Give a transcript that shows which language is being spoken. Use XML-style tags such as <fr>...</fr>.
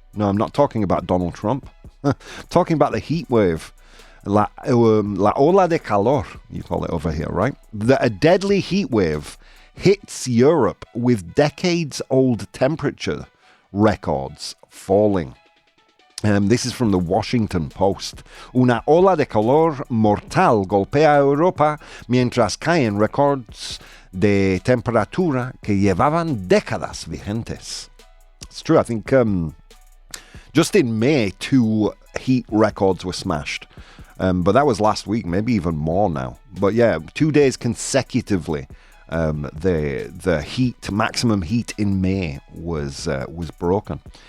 <en>No, I'm not talking about Donald Trump. I'm talking about the heat wave.</en> <es>La ola de calor,</es> <en>you call it over here, right? A deadly heat wave hits Europe with decades-old temperature records falling. This is from the Washington Post.</en> <es>Una ola de calor mortal golpea Europa mientras caen récords de temperatura que llevaban décadas vigentes.</es> <en>It's true. I think just in May, 2 heat records were smashed. But that was last week, maybe even more now. But yeah, 2 days consecutively, the maximum heat in May was broken.</en>